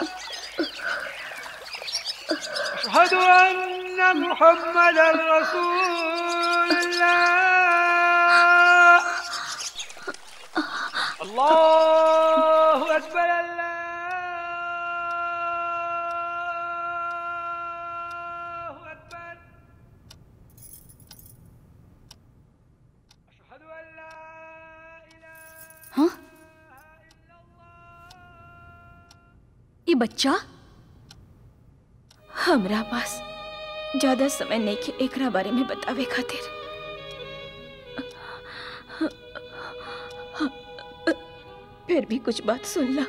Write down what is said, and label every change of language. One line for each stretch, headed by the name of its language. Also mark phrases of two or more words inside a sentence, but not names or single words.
Arabic: أشهد أن محمدا رسول الله الله أكبر الله أكبر أشهد أن لا إله
Bhojpuri: हाँ? ये बच्चा हमरा पास ज्यादा समय नहीं के एकरा बारे में बतावे खातिर। फिर भी कुछ बात सुन ला।